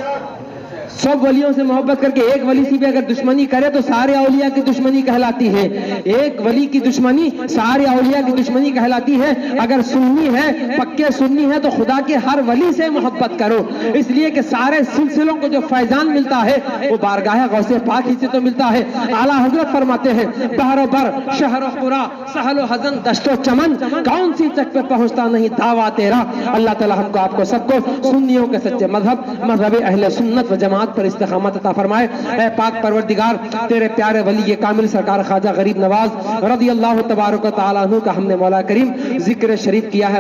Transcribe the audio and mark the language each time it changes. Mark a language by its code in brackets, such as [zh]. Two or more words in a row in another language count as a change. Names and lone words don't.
[ur] سب ولیوں سے محبت کر کے ایک ولی سے بھی اگر دشمنی کرے تو سارے اولیاء کی دشمنی کہلاتی ہے۔ ایک ولی کی دشمنی سارے اولیاء کی دشمنی کہلاتی ہے۔ اگر سنی ہے، پکے سنی ہے تو خدا کے ہر ولی سے محبت کرو، اس لیے کہ سارے سلسلوں کو جو فیضان ملتا ہے وہ بارگاہ غوث پاک ہی سے تو ملتا ہے۔ اعلیٰ حضرت فرماتے ہیں بحر و بر، شہر و قرا، سہل و حزن، دشت و چمن، کون سی چک پہ پہنچتا نہیں دعویٰ تیرا۔ اللہ تعالیٰ ہم کو آپ کو سب کو سنیوں کے سچے مذہب اہل سنت و جماعت پر استقامت عطا فرمائے۔ اے پاک پروردگار، تیرے پیارے ولی کامل سرکار خواجہ غریب نواز رضی اللہ تبارک و تعالیٰ عنہ کا ہم نے مولا کریم ذکر شریف کیا ہے۔